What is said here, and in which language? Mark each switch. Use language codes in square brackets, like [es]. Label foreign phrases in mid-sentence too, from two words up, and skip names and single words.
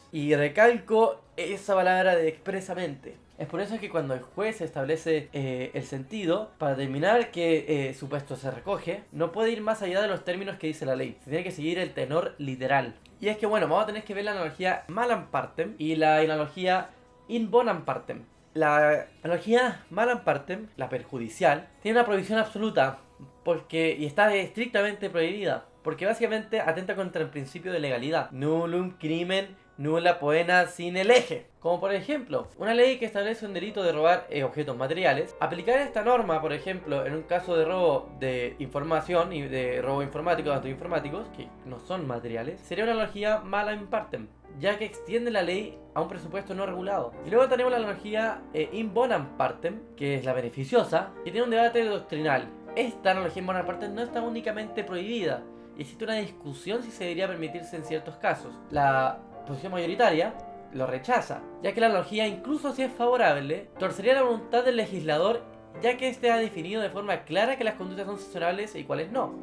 [es] Y recalco esa palabra de expresamente. Es por eso que cuando el juez establece el sentido, para determinar que supuesto se recoge, no puede ir más allá de los términos que dice la ley. Se tiene que seguir el tenor literal. Y es que bueno, vamos a tener que ver la analogía [la] malam partem [es] y la analogía [la] in bonam partem. [es] La analogía [la] malam partem, [es] la perjudicial, tiene una prohibición absoluta y está estrictamente prohibida. porque básicamente atenta contra el principio de legalidad. [la] Nullum crimen nulla poena sine lege. [es] Como por ejemplo, una ley que establece un delito de robar objetos materiales. Aplicar esta norma, por ejemplo, en un caso de robo de información y de robo informático, datos informáticos, que no son materiales, sería una analogía [la] mala in partem, [es] ya que extiende la ley a un presupuesto no regulado. Y luego tenemos la analogía [la] in bonam partem, [es] que es la beneficiosa, que tiene un debate doctrinal. Esta analogía [la] in bonam partem [es] no está únicamente prohibida, y existe una discusión si se debería permitirse en ciertos casos. La posición mayoritaria lo rechaza, ya que la analogía, incluso si es favorable, torcería la voluntad del legislador, ya que este ha definido de forma clara que las conductas son sancionables y cuáles no.